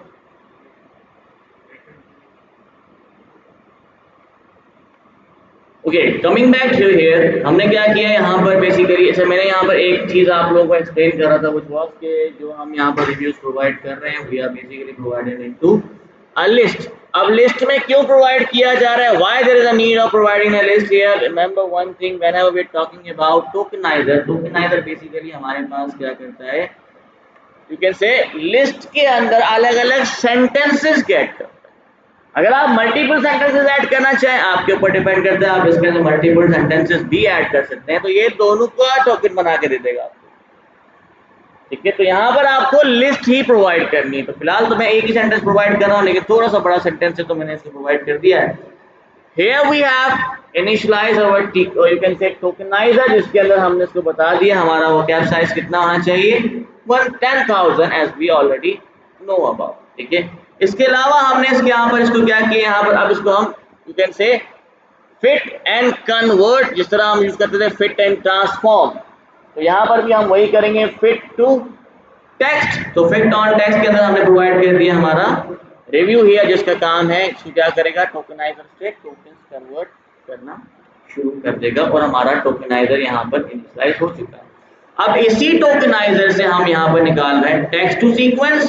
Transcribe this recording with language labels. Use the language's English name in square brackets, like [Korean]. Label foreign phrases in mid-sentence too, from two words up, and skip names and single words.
[Hindi] ओके, [English] coming back to here, [Hindi] हमने क्या किया है यहाँ पर बेसिकली, अच्छा मैंने यहाँ पर एक चीज़ आप लोगों को एक्सप्लेन कर रहा था, वो वाज के जो हम यहाँ पर [English] reviews provide [Hindi] कर रहे हैं, [English] we are basically provided into a list. [Hindi] अब लिस्ट में क्यों प्रोवाइड किया जा रहा है, [English] Why there is a need of providing a list here? remember one thing, whenever we are talking about tokenizer, tokenizer basically [Hindi] हमारे पास क्या करता है, [English] you can say list [Hindi] के अंदर अलग अलग [English] sentences get [Hindi] करता है। अगर आप [English] multiple sentences [Hindi] ऐड करना चाहें, आपके ऊपर डिपेंड करता है, आप इसके अंदर [English] multiple sentences [Hindi] भी ऐड कर सकते हैं, तो ये दोनों का टोकन बना के दे देगा आपको। ठीक है, तो यहाँ पर आपको लिस्ट ही प्रोवाइड करनी है। तो फिलहाल तो मैं एक ही [English] sentence provide [Hindi] कर रहा हूँ, लेकिन थोड़ा सा बड़ा सेंटेंस है तो मैंने इसको प्रोवाइड कर दिया है। [English] Here we have initialize our you can say tokenizer, [Hindi] जिसके अंदर हमने इसको बता दिया हमारा [English] vocab size [Hindi] कितना होना चाहिए, 10,000 [English] as we already know about। [Hindi] ठीक है, इसके अलावा हमने इसके यहाँ पर इसको क्या किया, यहाँ पर अब इसको हम [English] you can say fit and convert, [Hindi] जिस तरह हम यूज करते थे [English] fit and transform, [Hindi] तो यहाँ पर भी हम वही करेंगे, [English] fit to टेक्स्ट। [Hindi] तो [English] fit on text [Hindi] के अंदर हमने प्रोवाइड कर दिया हमारा [English] review here, [Hindi] जिसका काम है इसको क्या करेगा, टोकनाइजर से [English] tokens convert [Hindi] करना शुरू कर देगा, और हमारा टोकनाइजर यहाँ पर इनिशियलाइज हो चुका है। अब इसी टोकनाइजर से हम यहाँ पर निकाल रहे हैं [English] text to sequence.